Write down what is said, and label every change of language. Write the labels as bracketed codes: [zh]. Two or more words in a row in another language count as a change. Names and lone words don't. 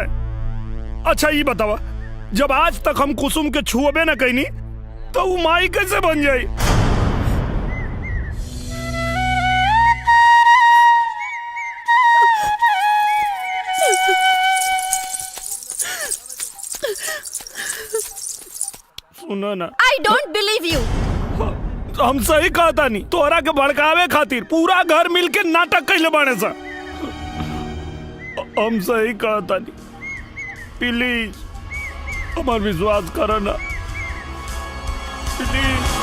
[bho] अच्छा ये बतावा, जब आज तक हम कुसुम के छुअबे न कईनी तो वो माई कैसे बन जाई? सुनो ना, [en] I don't believe you. [bho] हम सही कहा था नहीं, तोरा के भड़कावे खातिर पूरा घर मिलके नाटक कैले बाने सा। हम सही कहा था नहीं, प्लीज हमार विश्वास करो ना, प्लीज।